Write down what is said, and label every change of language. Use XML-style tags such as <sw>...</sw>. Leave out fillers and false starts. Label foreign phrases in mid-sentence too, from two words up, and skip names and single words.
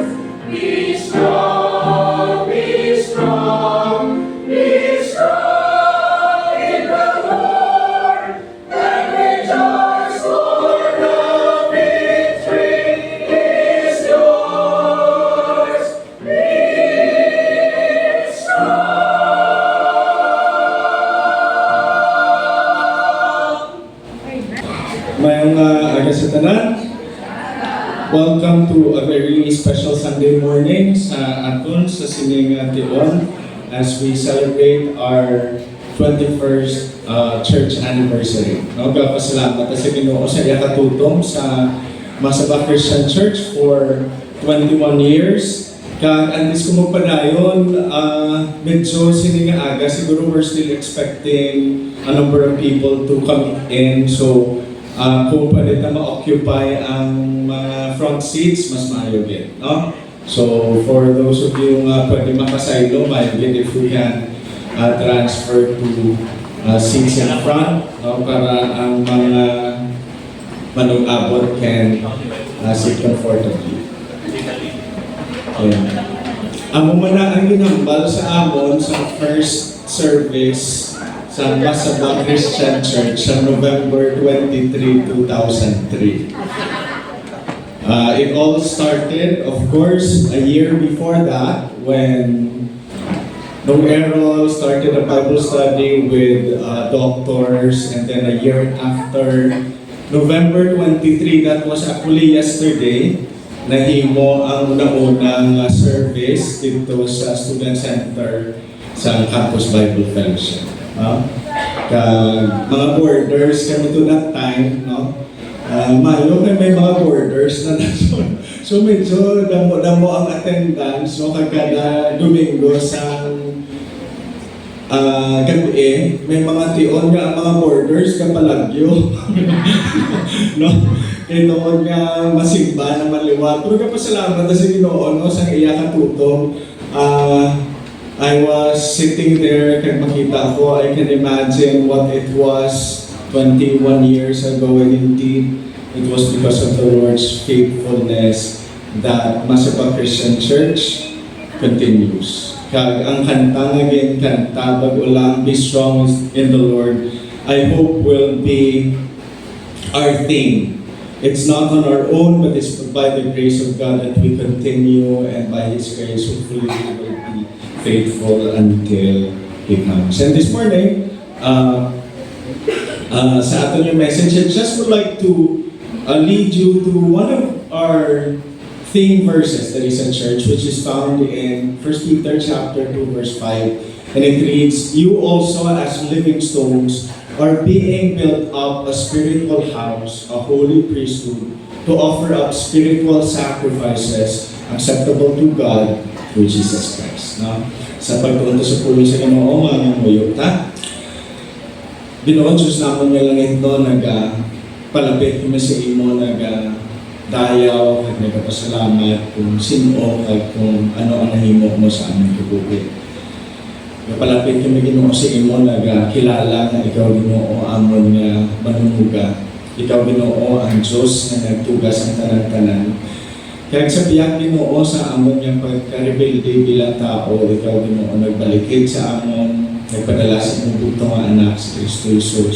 <en>Be strong, be strong, be strong in the Lord, and rejoice, for the victory is yours. Be strong.</en> <hil>Mayang aga sa tanan.</hil> <en>Welcome to a very special Sunday morning</en> <hil>sa aton sa sining Tion</hil> <en>as we celebrate our 21st church anniversary.</en> <hil>No, pasalamat sa Ginoo sa iya katutong sa Masaba Christian Church</hil> <en>for 21 years.</en> <hil>Kag antes ko magpadayon, medyo sining aga, siguro</hil> <en>we're still expecting a number of people to come in.</en> <hil>So, kung pwede na ma-occupy ang mga</hil> <en>front seats,</en> <hil>mas maayo din. No?</hil> <en>So for those of you</en> <hil>nga pwede makasaylo,</hil> <en>if we can transfer to seats in front,</en> <hil>no, para ang mga manung-abot</hil> <en>can sit comfortably.</en> <hil>Ayan. Amo man na ang ginambal sa amon sa</hil> <en>first service</en> <hil>sa Masaba Christian Church sa November 23, 2003.</hil> <en>It all started, of course, a year before that when Nung Errol started a Bible study with doctors, and then a year after, November 23, that was actually yesterday,</en> <hil>nahimo ang una-unang service dito sa Student Center sa Campus Bible Fellowship. Mga boarders kami</hil> <en>to that time,</en> <hil>no? Mayo may mga boarders na nasun. So medyo damo-damo ang attendance, no? Kada Domingo sa gabi, may mga tion nga ang mga boarders kapalagyo. No? Kaya noon nga masimba na maliwat. Pero kapasalamat na sa Ginoo, no? Sa iya katutong,</hil> <en>I was sitting there,</en> <hil>kaya makita ko,</hil> <en>I can imagine what it was 21 years ago, and indeed, it was because of the Lord's faithfulness that Masaba Christian Church continues.</en> <hil>Kag ang kanta nga kanta, bago lang,</hil> <en>be strong in the Lord, I hope will be our theme. It's not on our own, but it's by the grace of God that we continue, and by His grace, hopefully we will be faithful until He comes. And this morning,</en> <tl>sa atin yung</tl> <en>message, I just would like to lead you to one of our theme verses that is in church, which is found in 1 Peter chapter 2, verse 5. And it reads, "You also as living stones are being built up a spiritual house, a holy priesthood, to offer up spiritual sacrifices acceptable to God through Jesus Christ."</en> <hil>No? Sa pagpunta sa pulo sa Ginoo, mga muyot, ha? Binoon, Diyos naman nga lang ito, palapit kami sa imo, dayaw, at nagpapasalamat kung sino, at kung ano ang nahimo mo sa aming tubuhin. Palapit kami Ginoo sa imo, kilala na ikaw Ginoo, amon nga manunguga. Ikaw Ginoo, ang Diyos na nagtugas ang tanan-tanan. Kaya sa biyak Ginoo sa amon nga pagka-rebelde bilang tao, ikaw Ginoo, nagbalikid sa amon, nagpadala sa imong bugtong nga anak, si Kristo Jesus.</hil>